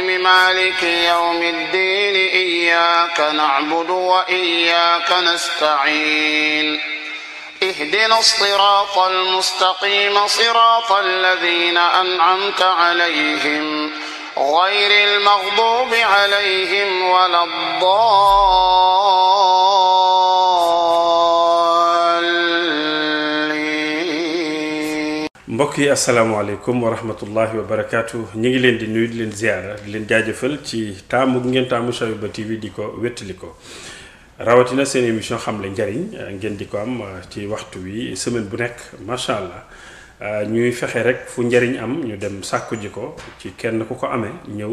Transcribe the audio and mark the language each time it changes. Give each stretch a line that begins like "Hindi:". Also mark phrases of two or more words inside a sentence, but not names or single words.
Arabic: مالك يوم الدين إياك نعبد وإياك نستعين اهدنا الصراط المستقيم صراط الذين أنعمت عليهم غير المغضوب عليهم ولا الضالين.
Wolof: mbokk yi
Arabic: السلام عليكم ورحمة الله وبركاته
Wolof: ñu ngi leen di nuyu di leen ziyaara di leen jaajëfal ci taamu ngeen taamu Shawiba TV di ko wéttali ko rawatina seen émission xam le njariñ ngeen di ko am ci waxtu wi semaine bu nekk
Arabic: ما شاء الله
Wolof: ñuy fexe rek fu njariñ am ñu dem sàkku ji ko ci kenn ku ko amee ñëw